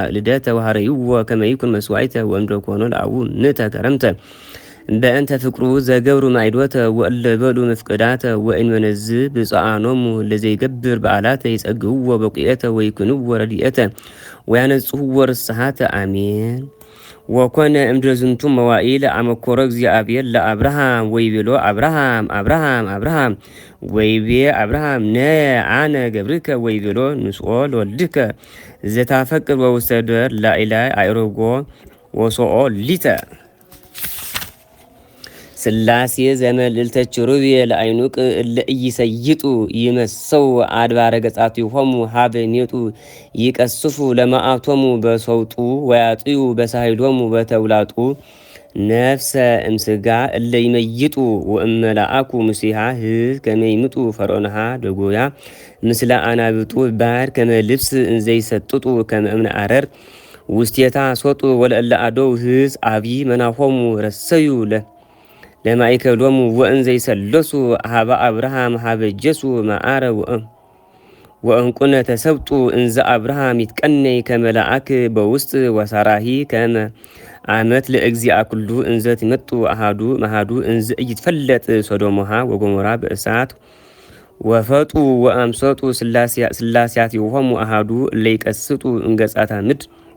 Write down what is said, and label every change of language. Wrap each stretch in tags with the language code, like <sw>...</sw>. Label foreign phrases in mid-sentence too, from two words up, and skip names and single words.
<gez>ልደተ ወሀረይዎ ከመ ይኩን መስዋዕተ ወእምድረ ኮኖ ለአቡ ንእተ ከረምተ በእንተ ፍቅሩ ዘገብሩ ማይዶተ ወእለ በሉ መፍቀዳተ ወእንመነዝ ብፅዓኖሙ ለዘይገብር በዓላተ ይጸግብዎ በቁየተ ወይኩንዎ ረድኤተ ወያነጽህዎ ርስሓተ አሜን። ወኮነ እምድረ ዝንቱ መዋኢል አመኮረ እግዚአብሔር ለአብርሃም ወይቤሎ አብርሃም አብርሃም አብርሃም ወይቤ አብርሃም ነየ አነ ገብርከ ወይቤሎ ንስኦ ለወልድከ ዘታፈቅር ወውስተ ደር ላዕላይ አዕርጎ ወሶኦ ሊተ። ሥላሴ ዘመልዕልተ ኪሩቤል አይኑቅ እለ ኢይሰይጡ ይመሰው አድባረ ገጻቲሆሙ ሀበ ሜጡ ይቀስፉ ለመዓቶሙ በሰውጡ ወያጥዩ በሳህሎሙ በተውላጡ ነፍሰ እምስጋ እለ ይመይጡ ወእመላአኩ ሙሴሃ ህዝ ከመ ይምጡ ፈርዖንሃ ደጎያ ምስለ አናብጡ ባር ከመ ልብስ እንዘይሰጥጡ ከመ እምነ አረር ውስቴታ ሶጡ ወለእለ አዶው ህዝ አብይ መናሆሙ ረሰዩ ለማእከሎሙ ወእንዘ ይሰለሱ ሀበ አብርሃም ሀበ ጀሱ መዓረ ወእንቁነ ተሰብጡ እንዘ አብርሃም ይትቀነይ ከመላአክ በውስጥ ወሳራሂ ከመ አመት ለእግዚአ ኩሉ እንዘ ትመጡ አሃዱ መሃዱ እንዘ እይትፈለጥ ሶዶሞሃ ወጎሞራ በእሳት ወፈጡ ወአምሰጡ ሥላሴያቲሆሙ አሃዱ ለይቀስጡ እንገጻታ ምድር</gez>